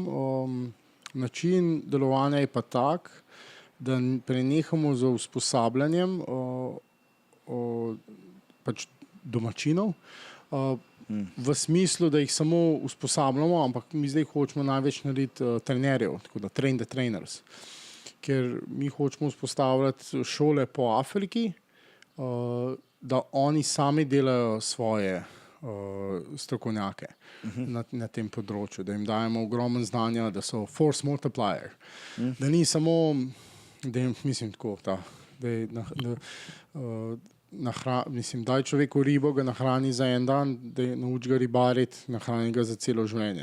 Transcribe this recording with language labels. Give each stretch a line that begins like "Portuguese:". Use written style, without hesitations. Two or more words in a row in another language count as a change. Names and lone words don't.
Slovenian: Način delovanja je pa tak, da prenehamo z usposabljanjem pač domačinov, v smislu, da jih samo usposabljamo, ampak mi zdaj hočemo največ narediti trenerjev, tako da
English: train the trainers.
Slovenian: Ker mi hočemo vzpostavljati šole po Afriki, da oni sami delajo svoje strokovnjake na tem področju, da jim dajemo ogromno znanja, da so
English: force multiplier.
Slovenian: Da ni samo, da jim, mislim tako, da je mislim, daj človeku ribo, ga nahrani za en dan, da je nauči ga ribariti, nahrani ga za celo življenje.